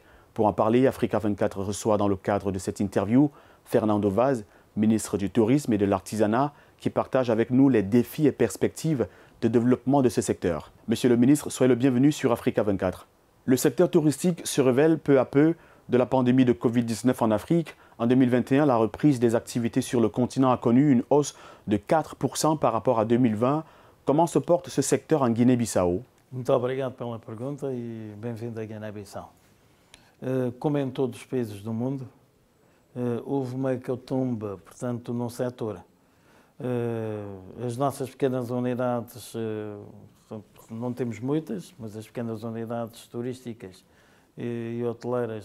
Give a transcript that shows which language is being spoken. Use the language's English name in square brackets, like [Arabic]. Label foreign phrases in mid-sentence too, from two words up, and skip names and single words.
[French] Pour en parler, Africa 24 reçoit dans le cadre de cette interview Fernando Vaz, ministre du Tourisme et de l'Artisanat, qui partage avec nous les défis et perspectives de développement de ce secteur. Monsieur le ministre, soyez le bienvenu sur Africa 24. Le secteur touristique se révèle peu à peu de la pandémie de Covid-19 en Afrique. En 2021, la reprise des activités sur le continent a connu une hausse de 4% par rapport à 2020. Comment se porte ce secteur en Guiné-Bissau? [Portuguese] Muito obrigado pela pergunta e bem-vindo à Guiné-Bissau. Como em todos os países do mundo, houve uma hecatombe, portanto, no setor. As nossas pequenas unidades, não temos muitas, mas as pequenas unidades turísticas e hoteleiras